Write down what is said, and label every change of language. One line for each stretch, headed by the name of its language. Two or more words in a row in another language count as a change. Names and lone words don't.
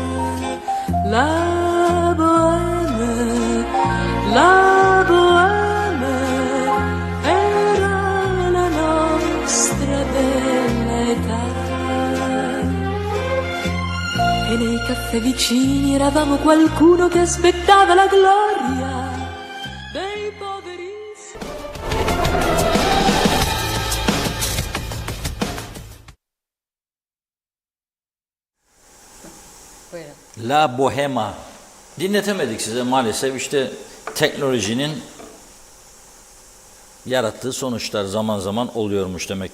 Italian: La bohème, la bohème era la nostra bella età. E nei caffè vicini eravamo qualcuno che aspettava la gloria dei poverissimi.
Turkish: Buyurun. La Bohema. Dinletemedik size maalesef. İşte teknolojinin yarattığı sonuçlar zaman zaman oluyormuş demek.